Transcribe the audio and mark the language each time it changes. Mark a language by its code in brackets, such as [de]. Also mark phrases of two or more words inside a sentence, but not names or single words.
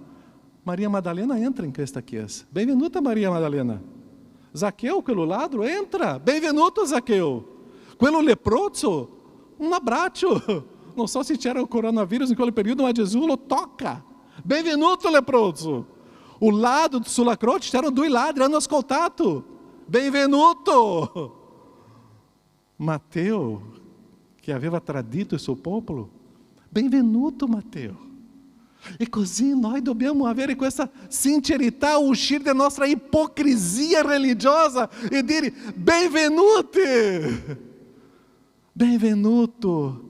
[it] Maria Madalena entra in questa Chiesa. Benvenuta Maria Madalena. Zaqueu, quello ladro, entra. Benvenuto Zaqueu. Quello leproso, un abbraccio. Non so se c'era il coronavírus in quel periodo, ma Gesù lo tocca. Benvenuto leproso. [pt] O lado [it] sulla croce c'erano 2 ladri, hanno ascoltato. Benvenuto. Matteo, che aveva tradito il suo popolo. Benvenuto Matteo. E così noi dobbiamo avere questa sincerità, uscire da nostra ipocrisia religiosa e dire benvenuti, benvenuto.